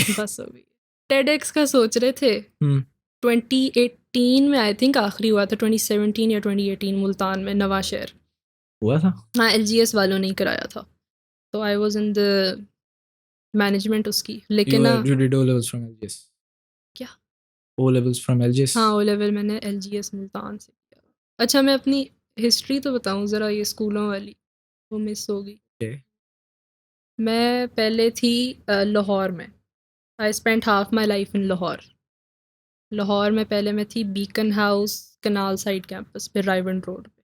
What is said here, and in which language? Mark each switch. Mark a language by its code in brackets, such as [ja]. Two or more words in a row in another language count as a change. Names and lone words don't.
[ur] بس ہو گئی. TEDx کا سوچ رہے تھے 2018 میں, [en] I think [ur] آخری ہوا تھا 2017 یا 2018 ملتان میں، نوا شہر. ہوا تھا. ہاں LGS والوں نے ہی کرایا تھا، تو [en] I was in the management [ur] اس کی. لیکن نا, [en] You did O levels from LGS? [ur] کیا? [en] O levels from LGS? [ur] ہاں O لیول میں نے LGS ملتان سے کیا. اچھا میں اپنی ہسٹری تو بتاؤں ذرا، یہ سکولوں والی وہ مس ہو گئی. [en] Okay. [ur] میں پہلے تھی لاہور میں. [en] I spent half my life in Lahore. [ur] لاہور میں پہلے میں تھی بیکن ہاؤس کینال سائیڈ کیمپس پہ، راوین روڈ پہ.